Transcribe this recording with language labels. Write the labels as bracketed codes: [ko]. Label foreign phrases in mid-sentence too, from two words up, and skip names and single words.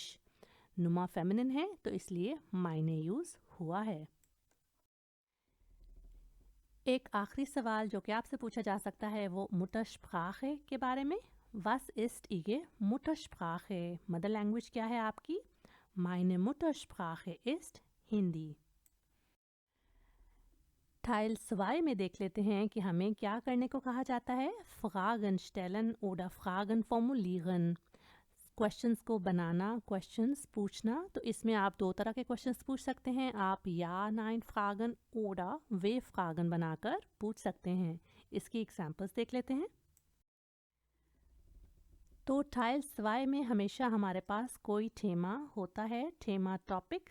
[hi] नुमा फेमिनिन है तो इसलिए माइने यूज़ हुआ है। एक आखिरी सवाल जो कि आपसे पूछा जा सकता है वो मुटरस्प्राche के बारे में। [de] Was ist Ihre Muttersprache? [en] mother language [hi] क्या है आपकी? [de] Meine Muttersprache ist हिंदी। [hi] Teil 2 में देख लेते हैं कि हमें क्या करने को कहा जाता है। [de] Fragen stellen oder Fragen formulieren, [hi] क्वेश्चंस को बनाना, क्वेश्चंस पूछना। तो इसमें आप दो तरह के क्वेश्चंस पूछ सकते हैं। आप [de] Ja Nein Fragen oder W Fragen [hi] बनाकर पूछ सकते हैं। इसकी एग्जांपल्स देख लेते हैं। तो टाइल 2 में हमेशा हमारे पास कोई थेमा होता है, थेमा टॉपिक।